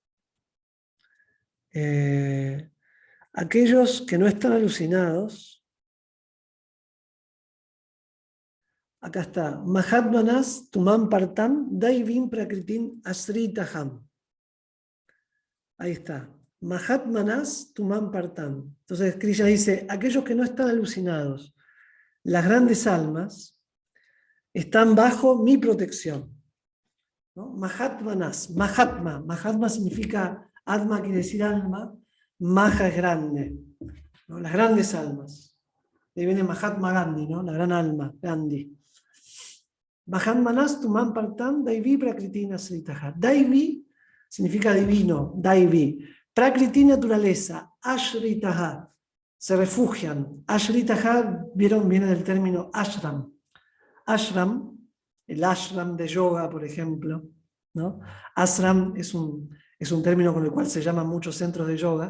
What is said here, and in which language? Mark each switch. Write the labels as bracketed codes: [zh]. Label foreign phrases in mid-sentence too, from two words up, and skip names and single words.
[es] Aquellos que no están alucinados, acá está, [sa] महात्मानस् तुमां पार्थ दैवीं प्रकृतिम् आश्रिताः, [es] Ahí está. [sa] महात्मानस् तुमां पार्थ. [es] Entonces Krishna dice, aquellos que no están alucinados, las grandes almas, están bajo mi protección. ¿No? Mahatmanas, Mahatma significa, Atma quiere decir alma, Maha es grande, ¿no? Las grandes almas. De ahí viene Mahatma Gandhi, ¿no? La gran alma, Gandhi. [sa] महात्मानस् तुमां पार्थ दैवी प्रकृतिना श्रिताः. [es] Daivi significa divino, daivi. Prakriti, naturaleza, ashritaha, se refugian. Ashritaha, vieron, viene del término ashram. Ashram, el ashram de yoga, por ejemplo, ¿no? Ashram es un término con el cual se llaman muchos centros de yoga.